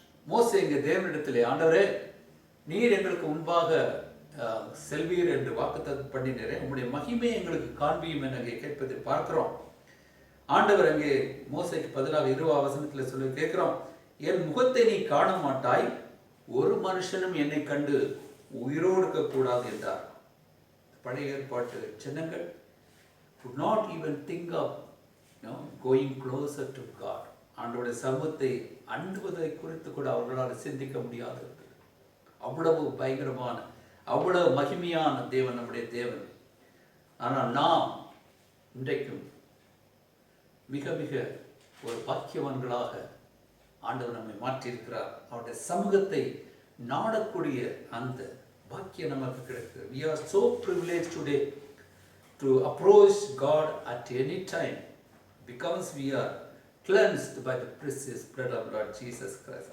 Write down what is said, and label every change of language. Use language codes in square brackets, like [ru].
[ta] மோசே இங்கே தேவனிடத்திலே, ஆண்டவரே நீர் எங்களுக்கு முன்பாக செல்வீர் என்று வாக்குத்தத்தம் பண்ணினரே, உம்முடைய மகிமையை எங்களுக்கு காண்பியும் என அங்கே கேட்பதை பார்க்கிறோம். ஆண்டவர் அங்கே மோசைக்கு பதிலாக 20 சொல்லி கேட்கிறோம், என் முகத்தை நீ காண மாட்டாய், ஒரு மனுஷனும் என்னை கண்டு உயிரோடு இருக்கக்கூடாது என்றார். [en] பழைய ஏற்பாட்டு ஜனங்கள் could not even think of going closer to God. [ta] ஆண்டவருடைய சமூகத்தை அண்டுவதை குறித்து கூட அவர்களால் சிந்திக்க முடியாது. அவ்வளவு பயங்கரமான, அவ்வளவு மகிமையான தேவன் நம்முடைய தேவன். ஆனால் நாம் இன்றைக்கும் மிக மிக ஒரு பாக்கியவான்களாக ஆண்டவர் நம்மை மாற்றியிருக்கிறார். அவருடைய சமூகத்தை நாடக்கூடிய அந்த பாக்கியம் நமக்கு கிடைக்கிறது. [en] We are so privileged today to approach God at any time because we are cleansed by the precious blood of Lord Jesus Christ.